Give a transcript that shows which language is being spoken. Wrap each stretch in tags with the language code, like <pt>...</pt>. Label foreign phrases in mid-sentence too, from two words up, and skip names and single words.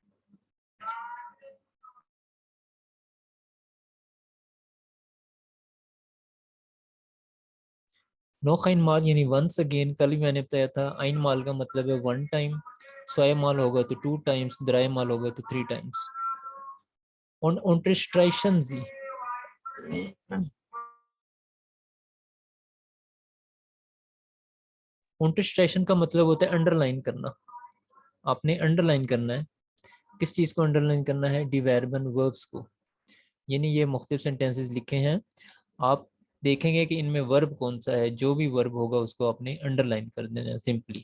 <de>noch ein Mal</de> <hi>यानी</hi> <en>once again,</en> <hi>कल भी मैंने बताया था</hi> <de>ein Mal</de> <hi>का मतलब है</hi> <en>one time,</en> <de>zwei Mal</de> <hi>होगा तो</hi> <en>two times,</en> <de>drei Mal</de> <hi>होगा तो</hi> <en>three times.</en> <de>unterstreichen Sie,</de> <hi>unterstreichen का मतलब होता है अंडरलाइन करना। आपने अंडरलाइन करना है, किस चीज को अंडरलाइन करना है,</hi> <de>die Verben</de> <hi>वर्ब्स को। यानी ये मुख्तलिफ सेंटेंसेस लिखे हैं, आप देखेंगे कि इनमें वर्ब कौन सा है, जो भी वर्ब होगा उसको आपने अंडरलाइन कर देना है सिंपली।</hi>